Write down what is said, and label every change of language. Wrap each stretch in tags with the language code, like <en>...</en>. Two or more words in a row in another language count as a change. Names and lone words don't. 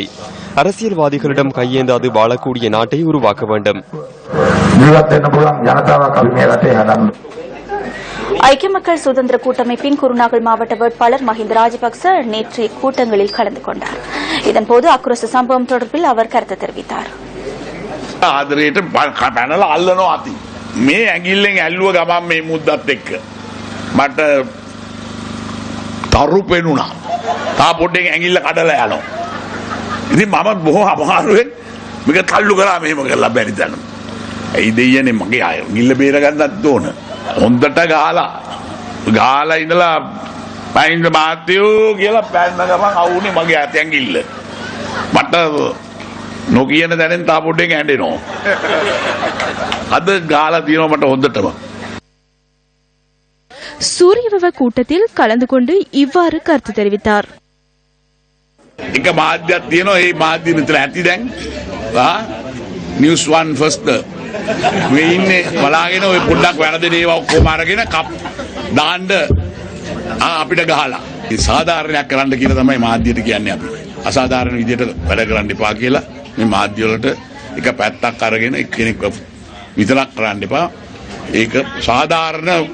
<ta>அரசியல்வாதிகளிடம் கையேந்தாது வாழக்கூடிய நாட்டை உருவாக்க வேண்டும். ஐக்கிய மக்கள் சுதந்திர கூட்டமைப்பின் குருநாகல் மாவட்ட வேட்பாளர் மஹிந்த ராஜபக்ச நேற்றைய கூட்டங்களில் கலந்து கொண்டார். இதன்போது அக்குரச சம்பவம் தொடர்பில் அவர் கருத்து தெரிவித்தார்.</ta> <si>ආදරයට පැනලා අල්ලනවා අති. මේ ඇඟිල්ලෙන් ඇල්ලුව ගමන් මේ මුද්දත් එක්ක මට තරු පෙනුණා. තා පොඩ්ඩෙන් ඇඟිල්ල කඩලා යනවා. ඉතින් මම බොහොම අමාරුවෙන් මේක තල්ලු කරා මෙහෙම කරලා බැරි තැන. ඇයි දෙයනේ මගේ ඇඟිල්ල බේර ගන්නත් ඕන. හොඳට ගාලා ඉඳලා පයින්ද මාත්‍යෝ කියලා පැන්න ගමන් අවුනේ මගේ අත ඇඟිල්ල. මට නොකියන දැනෙන් තා පොඩ්ඩෙන් ඇඬෙනවා. අද ගාලා තියෙනවා මට හොඳටම.</si> <ta>சூரியவிவ கூட்டத்தில் கலந்து கொண்டு இவ்வாறு கருத்து தெரிவித்தார்.</ta> <si>එක මාධ්‍යයක් තියෙනවා ඒ මාධ්‍ය විතර ඇති දැන් නිවුස් 1 ෆස්ට් මේ ඉන්නේ බලාගෙන ඔය පොඩ්ඩක් වැරදෙන ඒවා ඔක්කොම අරගෙන කප් දාන්න අපිට ගහලා ඒ සාධාරණයක් කරන්න කියලා තමයි මාධ්‍යයට කියන්නේ අපි අසාධාරණ විදියට වැඩ කරන්න එපා කියලා මේ මාධ්‍ය වලට එක පැත්තක් අරගෙන එක්කෙනෙක් විතරක් කරන්න එපා ඒක සාධාරණ</si>